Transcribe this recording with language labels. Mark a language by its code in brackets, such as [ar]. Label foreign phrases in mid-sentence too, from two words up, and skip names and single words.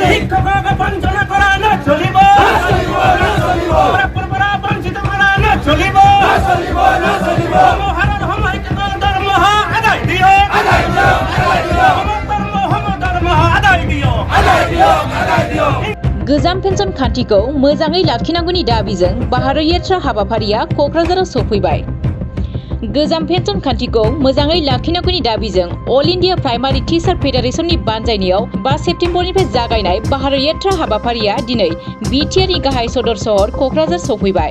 [as] শিক্ষকক বঞ্চনা করা না চলিব, পরম্পরা বঞ্চিত করা না চলিব, মহারণ সময়কে দরমহা আদায় দিও, দরমহা আদায় দিও। [brx] गोजाम पेन्सन खान्थिखौ मोजाङै लाखिनांगौनि दाबिजों भारत यात्रा हाबाफारिया क'क्राझाराव सफैबाय। गोजाम पेन्सन खान्थिखौ मोजाङै लाखिनांगौनि दाबिजों अल इन्डिया प्राइमारि टिचार फेडारेसननि बानजायनायाव 5 सेप्तेम्बरनिफ्राय जागायनाय भारत यात्रा हाबाफारिया दिनै बिटिआरनि गाहाय सदर सहर क'क्राझार सफैबाय।